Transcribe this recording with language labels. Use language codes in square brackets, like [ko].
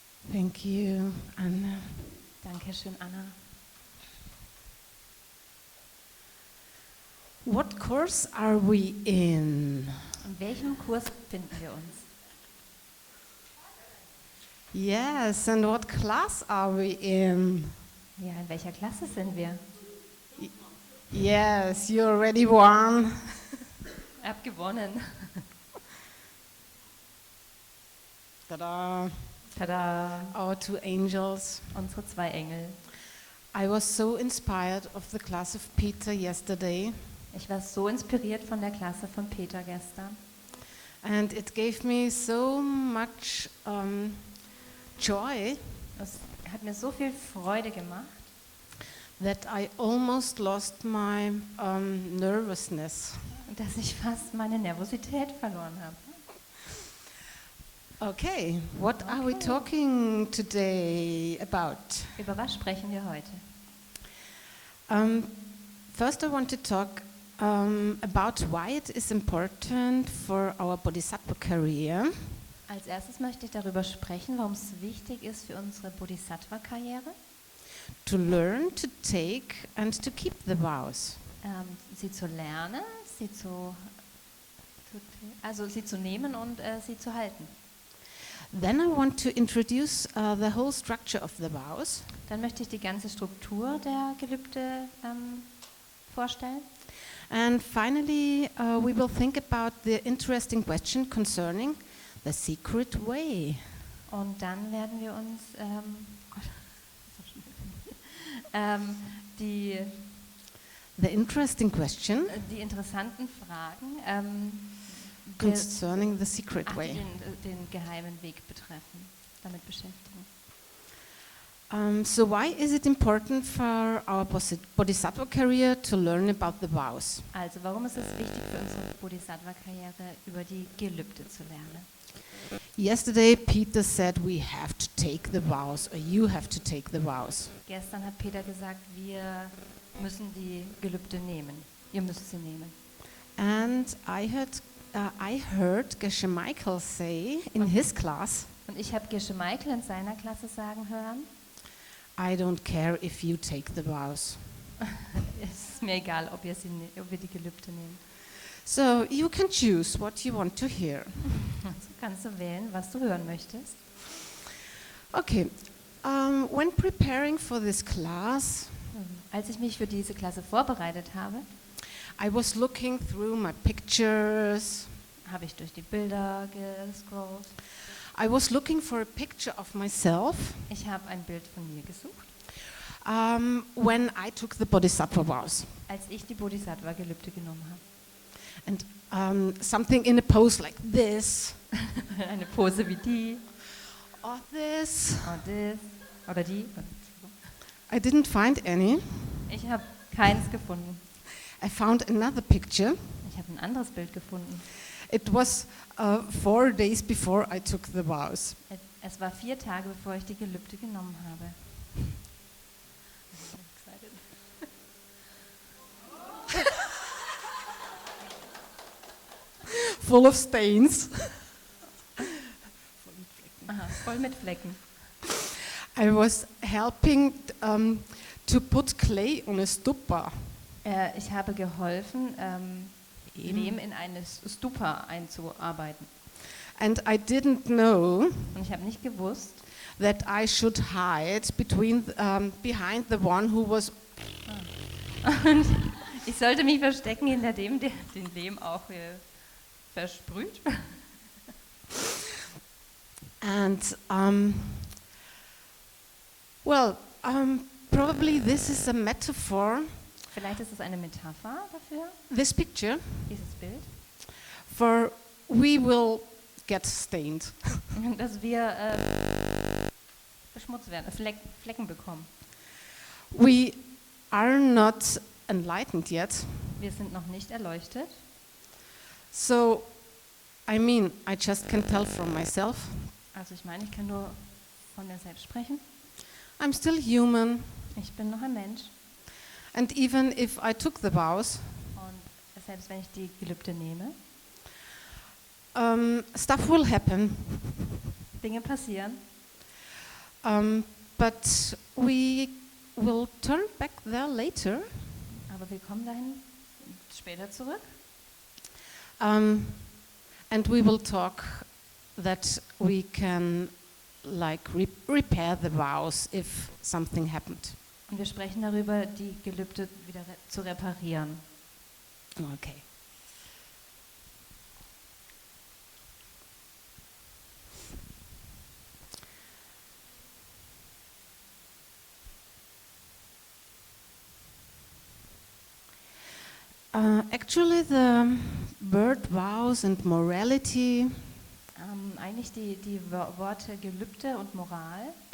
[en] Thank you, Anna. [de] Dankeschön, Anna. [en] What course are we in? [de] In welchem Kurs befinden wir uns? [en] Yes, and what class are we in? [de] Ja, in welcher Klasse sind wir? [en] Yes, you already won. [de] Ich habe gewonnen. Ta-da. Tada! [en] Our 2 angels. [de] Unsere 2 Engel. [en] I was so inspired of the class of Peter yesterday. [de] Ich war so inspiriert von der Klasse von Peter gestern. [en] And it gave me so much joy [de] Es hat mir so viel Freude gemacht, [en] that I almost lost my nervousness. [de] dass ich fast meine Nervosität verloren habe. [en] Okay, what are we talking today about? [de] Über was sprechen wir heute? [en] First, I want to talk about why it is important for our Bodhisattva career. [de] Als erstes möchte ich darüber sprechen, warum es wichtig ist für unsere Bodhisattva-Karriere, [en] To learn, to take and to keep the vows. [de] sie zu lernen, sie zu nehmen und sie zu halten. [en] Then I want to introduce the whole structure of the vows. [de] Dann möchte ich die ganze Struktur der Gelübde vorstellen. [en] And finally, we will think about the interesting question concerning the secret way. [de] Und dann werden wir uns die [en] The interesting question [de] die interessanten Fragen [en] concerning the secret [de] die [en] way. [de] den geheimen Weg betreffen, damit beschäftigen. [en] So why is it important for our Bodhisattva career to learn about the vows? [de] Also, warum ist es wichtig für unsere Bodhisattva-Karriere, über die Gelübde zu lernen? [en] Yesterday, Peter said we have to take the vows, or you have to take the vows. [de] Gestern hat Peter gesagt, wir müssen die Gelübde nehmen. Ihr müsst sie nehmen. [en] And I heard Geshe Michael say in his class, [de] Und ich habe Geshe Michael in seiner Klasse sagen hören, [en] I don't care if you take the vows. [de] es ist mir egal, ob wir die Gelübde nehmen. [en] So you can choose what you want to hear. [de] So kannst du wählen, was du hören möchtest. [en] Okay, when preparing for this class, [de] Als ich mich für diese Klasse vorbereitet habe, [en] I was looking through my pictures. [de] habe ich durch die Bilder gescrollt. [en] I was looking for a picture of myself [de] Ich habe ein Bild von mir gesucht, [en] when I took the Bodhisattva vows. [de] als ich die Bodhisattva-Gelübde genommen habe. [en] And something in a pose like this, [de] Eine Pose wie die, [en] or this. [de] oder die. [en] I didn't find any. [de] Ich habe keins gefunden. [en] I found another picture. [de] Ich habe ein anderes Bild gefunden. [en] It was 4 days before I took the vows. [de] Es war 4 Tage, bevor ich die Gelübde genommen habe. [en] Full of stains. [de] Aha, voll mit Flecken. [en] I was helping to put clay on a stupa. [de] Ich habe geholfen, Lehm in eine Stupa einzuarbeiten. [en] And I didn't know [de] Und ich habe nicht gewusst, [en] that I should hide behind the one who was. [de] ich sollte mich verstecken hinter dem, der den Lehm auch versprüht. [en] And probably this is a metaphor. [de] Vielleicht ist es eine Metapher dafür, [en] This picture, [de] dieses Bild, [en] for we will get stained. [de] dass wir beschmutzt werden, Flecken bekommen. [en] We are not enlightened yet. [de] Wir sind noch nicht erleuchtet. [en] So, I just can tell from myself. [de] Also ich meine, ich kann nur von mir selbst sprechen. [en] I'm still human. [de] Ich bin noch ein Mensch. [en] And even if I took the vows, [de] Und selbst wenn ich die Gelübde nehme, [en] stuff will happen. [de] Dinge passieren. [en] But we will turn back there later. [de] Aber wir kommen dahin später zurück. [en] And we will talk that we can repair the vows if something happened. [de] Und wir sprechen darüber, die Gelübde wieder zu reparieren. Okay. [en] Actually, the word vows and morality [de] Eigentlich die Worte Gelübde und Moral,